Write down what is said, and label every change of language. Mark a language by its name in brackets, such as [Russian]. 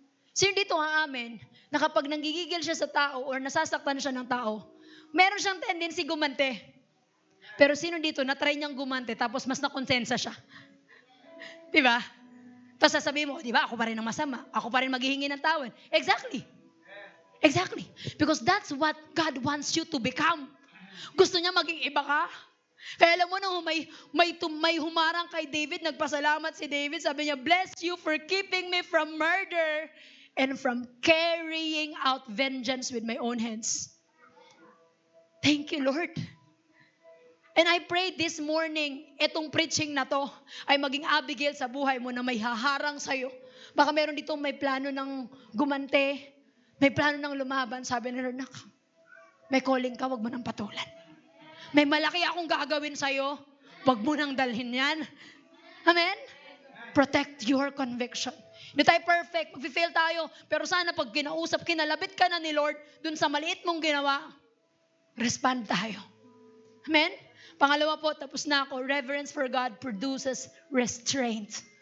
[Filipino] Sino dito amen, na kapag nanggigigil siya sa tao or nasasaktan siya ng tao, meron siyang tendency gumante. Pero sino dito, na-try niyang gumante, tapos mas nakonsensa siya? Diba? Tapos sasabihin mo, diba, ako pa rin ang masama. Ako pa rin maghihingi ng tawad. [English] Exactly. Exactly. Because that's what God wants you to become. [Filipino] Gusto niya maging iba ka. Kaya alam mo, nung may humarang kay David, nagpasalamat si David, sabi niya, [English] bless you for keeping me from murder and from carrying out vengeance with my own hands. Thank you, Lord. And I pray this morning, [Filipino] itong preaching na to ay maging Abigail sa buhay mo na may haharang sa'yo. Baka meron dito may plano ng gumante, may plano ng lumaban. Sabi ni Lord, may calling ka, wag mo nang patulan. May malaki akong gagawin sa'yo, wag mo nang dalhin yan. Amen? [English] Protect your conviction. [Filipino] Hindi tayo perfect, mag-fail tayo. Pero sana pag kinausap, kinalabit ka na ni Lord dun sa maliit mong ginawa, respond tayo. Amen? Pangalawa po, tapos na ako, [English] reverence for God produces restraint.